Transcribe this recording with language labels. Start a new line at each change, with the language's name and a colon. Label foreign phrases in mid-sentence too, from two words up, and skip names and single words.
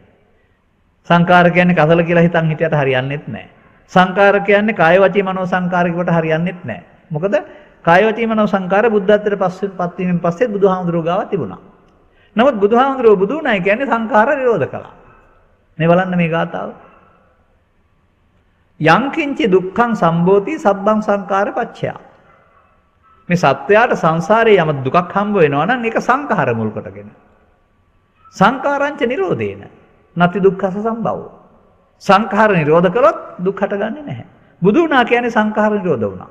Sinhala: සංකාර කියන්නේ කසල කියලා හිතන් හිටියට හරියන්නේත් නැහැ. සංකාර කියන්නේ
Pali: කාය වචී මනෝ සංකාර
Sinhala: කියවට හරියන්නේත් නැහැ. මොකද
Pali: කාය වචී මනෝ සංකාර
Sinhala: බුද්ධත්වයට පත් වීමෙන් පස්සේ බුදුහාමුදුරුවෝ ගාව තිබුණා. නමුත් බුදුහාමුදුරුවෝ බුදු වුණයි කියන්නේ සංකාර නිරෝධ කළා. මේ බලන්න මේ ගාථාව.
Pali: යං කිංචි දුක්ඛං සම්භෝති සබ්බං සංකාර පච්චය.
Sinhala: මේ සත්‍යයට සංසාරේ යම දුකක් හම්බ වෙනවා නම් ඒක සංඛාර මුල් කොටගෙන.
Pali: සංඛාරංච නිරෝධේන නැති දුක්ඛස සම්භවෝ.
Sinhala: සංඛාර නිරෝධ කළොත් දුක් හටගන්නේ නැහැ. බුදු වුණා කියන්නේ සංඛාර නිරෝධ වුණා.